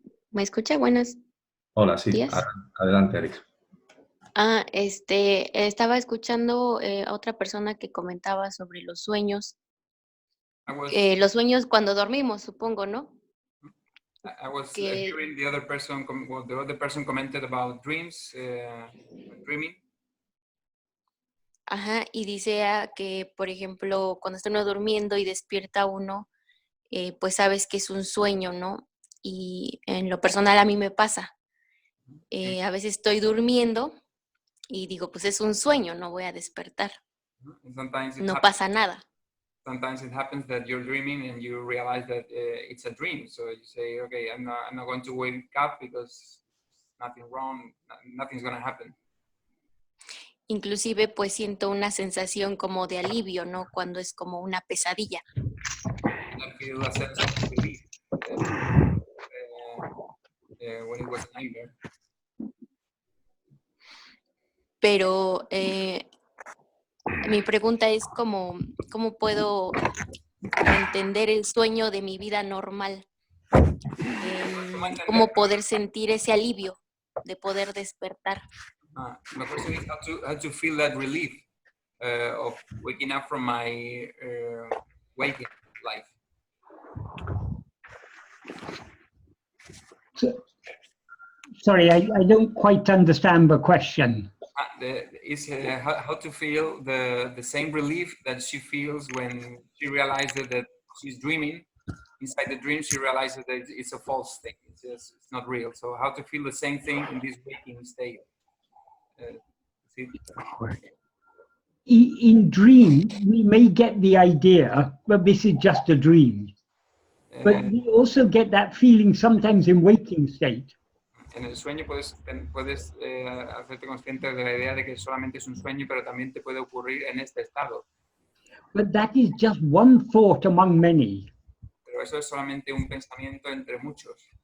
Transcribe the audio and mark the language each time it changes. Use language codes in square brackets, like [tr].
[es] ¿Me escucha? Buenos Hola, sí. días. Adelante, Alex. Estaba escuchando a otra persona que comentaba sobre los sueños. Los sueños cuando dormimos, supongo, ¿no? [en] I was hearing the other person commented about dreams, dreaming. [es] Ajá, y dice que, por ejemplo, cuando está uno durmiendo y despierta uno, pues sabes que es un sueño, ¿no? Y en lo personal a mí me pasa. A veces estoy durmiendo y digo, pues es un sueño, no voy a despertar. No pasa nada. [en] Sometimes it happens that you're dreaming and you realize that it's a dream. So you say, okay, I'm not going to wake up because nothing wrong, nothing's going to happen. [es] Inclusive pues siento una sensación como de alivio, ¿no? Cuando es como una pesadilla. [en] I feel a sense of relief when it was a nightmare. [es] Pero mi pregunta es cómo puedo entender el sueño de mi vida normal. Cómo poder sentir ese alivio de poder despertar. [en] My question is how to feel that relief of waking up from my waking life. Sorry, I don't quite understand the question. How to feel the same relief that she feels when she realizes that she's dreaming. Inside the dream, she realizes that it's a false thing. It's not real. So how to feel the same thing in this waking state? In dream, we may get the idea that this is just a dream. But we also get that feeling sometimes in waking state. [es] En el sueño puedes hacerte consciente de la idea de que solamente es un sueño, pero también te puede ocurrir en este estado. [en] But that is just one thought among many. [es] Pero eso es solamente un pensamiento entre muchos.